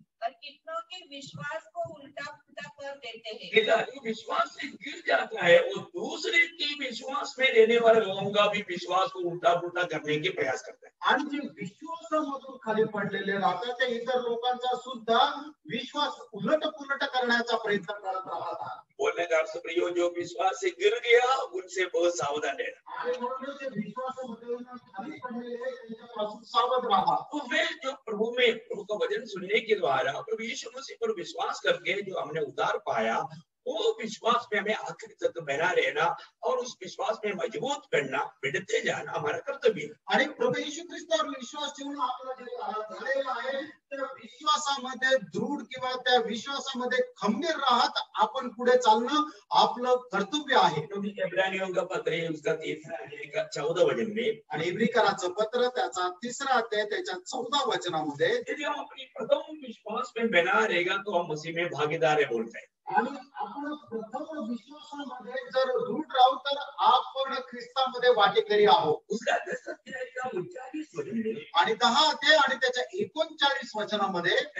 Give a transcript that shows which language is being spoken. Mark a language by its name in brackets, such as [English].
[Hindi] और कितनों के विश्वास को उल्टा पुल्टा कर देते हैं। जो विश्वास से गिर जाता है वो दूसरे की विश्वास में रहने वाले लोगों का भी विश्वास को उल्टा पुल्टा करने के प्रयास करते हैं। [Marathi] आणि जे विश्वासामधून खाली पडलेले राहतात ते इतर लोकांचा सुद्धा विश्वास उलट पुलट करण्याचा प्रयत्न करत राहतात। [Hindi] बोलने का अर्थ प्रियो, जो विश्वास से गिर गया उनसे बहुत सावधान रहना। [Marathi] आणि म्हणून जे विश्वासामधून खाली पडलेले आहेत त्यांच्यापासून सावध राहा। [Hindi] तो मैं जो प्रभु का वचन सुनने के द्वारा प्रभु यीशु मसीह पर विश्वास करके जो हमने उद्धार पाया, वो विश्वास में हमें आखिर तक बना रहना और उस विश्वास में मजबूत करना, बढ़ते जाना हमारा कर्तव्य है। [Marathi] आणि प्रभू येशू ख्रिस्तावर विश्वास ठेवून आपला जे झालेला आहे त्या विश्वासामध्ये दृढ किंवा त्या विश्वासामध्ये खंबीर राहत आपण पुढे चालणं आपलं कर्तव्य आहे। [Hindi] क्योंकि इब्रानियों का पत्र है उसका 14 वचन में, [Marathi] आणि इब्रिकराचं पत्र त्याचा 3रा अध्याय त्याच्या 14 वचनामध्ये, [Hindi] यदि हम अपनी प्रथम विश्वास में बना रहेगा तो हम उसी में भागीदार है बोलते हैं। [Marathi] आणि आपण प्रथम विश्वासामध्ये जर दृढ राहू तर आपण ख्रिस्तामध्ये वाटेकरी आहोत। [Hindi] उसका 10 अध्याय का 39 वचन में [Marathi] आणि 10 अध्याय आणि त्याच्या 39 वचनामध्ये